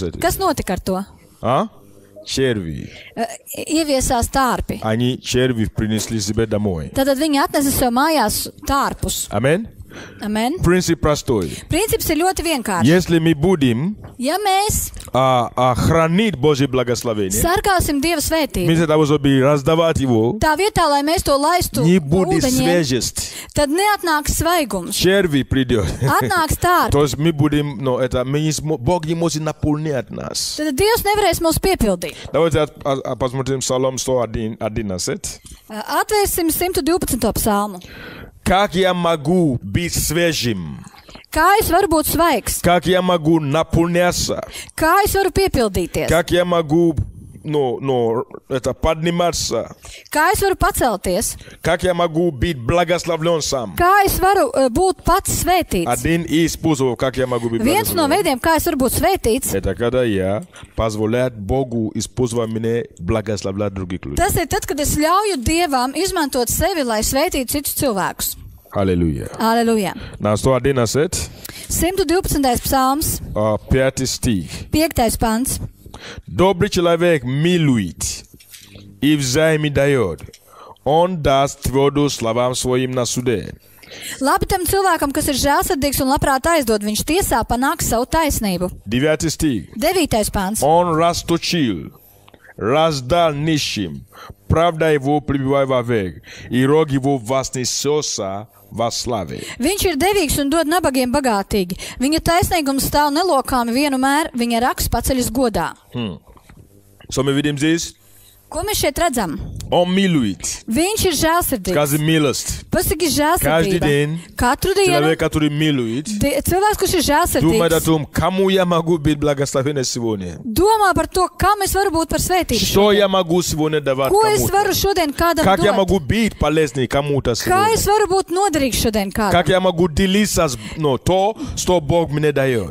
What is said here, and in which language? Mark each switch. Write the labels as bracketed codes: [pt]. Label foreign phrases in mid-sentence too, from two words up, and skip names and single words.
[lv] vajadzēja? [ru] этим? [lv] Kas notika ar to? [ru] А? Черви. [lv] Ieviesās tārpi. [ru] Они черви принесли себе домой. [lv] Tātad viņi atnesa sev mājās tārpus. [ru] Аминь. [lv] Amen. [ru] Принцип простой. [lv] Princips ir ļoti vienkāršs. [ru] Если мы будем [lv] Ja mēs [ru] хранить Божье благословение, [lv] sargāsim Dieva svētību, [ru] вместо того, чтобы раздавать его, [lv] tā vietā, lai mēs to laistu [ru] не будет [lv] ūdeņiem, [ru] свежесть. [lv] tad neatnāks svaigums. [ru] Черви придет. [lv] Atnāks tārpi. [ru] То есть мы будем, Бог не может наполнять нас. [lv] Tad Dievs nevarēs mūs piepildīt. [ru] Давайте посмотрим Псалом 111. [lv] Atvērsim 112. psalmu. [ru] Как я могу быть свежим? [lv] Kā es varu būt svaigs? [ru] Как я могу наполняться? [lv] Kā es varu piepildīties? [ru] Как я могу подниматься? [lv] Kā es varu pacelties? [ru] Как я могу быть благословлен сам? [lv] Kā es varu būt pats svētīts? [ru] Один из способов, как я могу быть [lv] Viens no [ru] благословлен, [lv] veidiem, kā es varu būt svētīts, [ru] это когда я позволяю Богу использовать меня, благословлять других людей. [lv] tas ir tad, kad es ļauju Dievam izmantot sevi, lai svētītu citus cilvēkus. [ru] Аллилуйя. [lv] Aleluja. [ru] На 111, [lv] 112. psalms, [ru] 5 стих. [lv] 5. pants. [ru] Добрый человек милует и взаимно дает. Он даст твердо словам своим на суде. [lv] Labi tam cilvēkam, kas ir žēlsirdīgs un labprāt aizdod, viņš tiesā panāks savu taisnību. [ru] 9 стих. [lv] 9. pāns. [ru] Он расточил, раздал нищим, правда его пребывает вовек, и рог его вознесется во славе. [lv] Viņš ir devīgs un dod nabagiem bagātīgi. Viņa taisnīgums stāv nelokāmi vienmēr, viņa raksts paceļas godā. [ru] Что мы видим здесь? [lv] Ko mēs šeit redzam? [ru] Он милует. [lv] Viņš ir žēlsirdīgs. [ru] Скажи милость. [lv] Pasaki [ru] Каждый [lv] žēlsirdība. [ru] день [lv] Katru dienu [ru] человек, который милует, [lv] cilvēks, kurš ir [ru] думает о [lv] žēlsirdīgs, [ru] том, кому я могу быть благословен сегодня. [lv] domā par to, kam es varu būt par svētību. [ru] Что я могу сегодня давать [lv] Ko es [ru] кому-то? [lv] varu šodien kādam [ru] Как я [lv] dot? [ru] могу быть полезным кому-то [lv] Kā [ru] сегодня? [lv] es varu būt noderīgs šodien [ru] Как [lv] kādam? [ru] я могу делиться с то, что Бог мне дает?